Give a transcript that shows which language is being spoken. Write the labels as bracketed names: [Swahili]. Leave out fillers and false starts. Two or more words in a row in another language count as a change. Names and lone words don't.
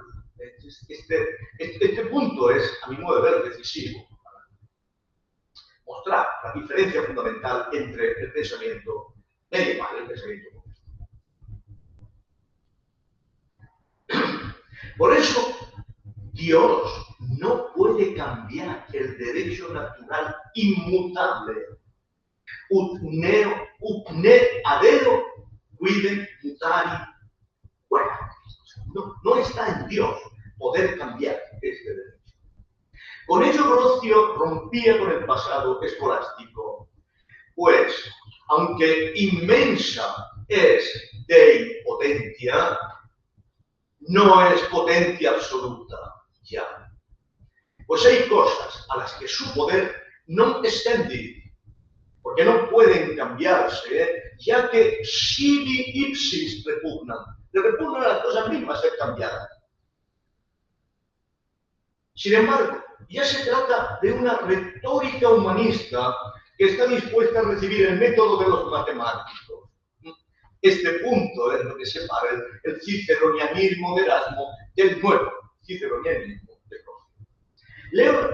[Spanish] Este punto es, a mi modo de ver, decisivo para mostrar la diferencia fundamental entre el pensamiento medieval y el pensamiento moderno. Por eso, Dios no puede cambiar el derecho natural inmutable. [Latin] Ut ne adeo quidem mutari. [Spanish] Bueno, no está en Dios poder cambiar este derecho. Con ello Brocio rompía con el pasado escolástico, pues, aunque [Latin] inmensa es Dei potentia, [Spanish] no es potencia absoluta ya. Pues hay cosas a las que su poder no extendi, porque no pueden cambiarse, ya que [Latin] sibi ipsis repugnan. [Spanish] Le repugnan a las cosas mismas ser cambiadas. Sin embargo, ya se trata de una retórica humanista que está dispuesta a recibir el método de los matemáticos. Este punto es lo que separa el ciceronianismo de Erasmo del nuevo ciceronianismo de Brocio.